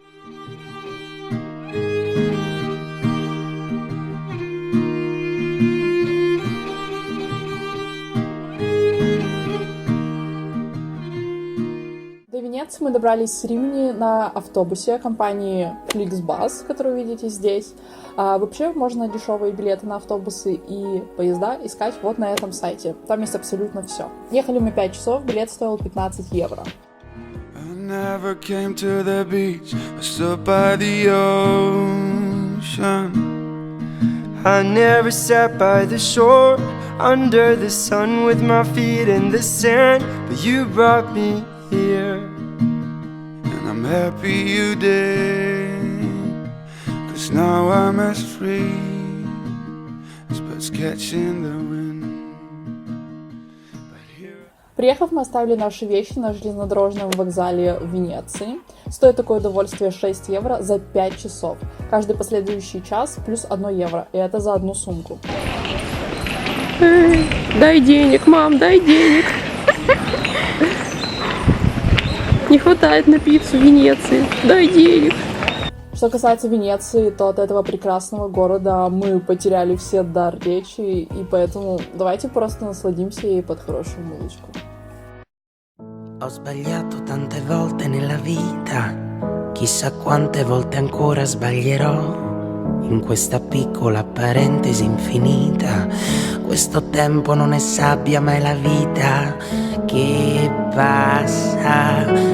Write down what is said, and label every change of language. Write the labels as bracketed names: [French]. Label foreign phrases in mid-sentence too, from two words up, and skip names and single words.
[Russian] До Венеции мы добрались с Римини на автобусе компании Flixbus, которую видите здесь. Вообще можно дешевые билеты на автобусы и поезда искать вот на этом сайте. Там есть абсолютно все. Ехали мы 5 часов, билет стоил 15 евро. [English] I never sat by the shore, under the sun with my feet in the sand, but you brought me here, and I'm happy you did, 'cause now I'm as free as birds catching the wind. [Russian] Приехав, мы оставили наши вещи на железнодорожном вокзале в Венеции. Стоит такое удовольствие 6 евро за 5 часов. Каждый последующий час плюс 1 евро. И это за одну сумку. Дай денег, мам, дай денег. Не хватает на пиццу в Венеции. Дай денег. Что касается Венеции, то от этого прекрасного города мы потеряли все дар речи, и поэтому давайте просто насладимся ей под хорошую музычку. [Italian] Ho sbagliato tante volte nella vita, chissà quante volte ancora sbaglierò, in questa piccola parentesi infinita, questo tempo non è sabbia ma è la vita che passa,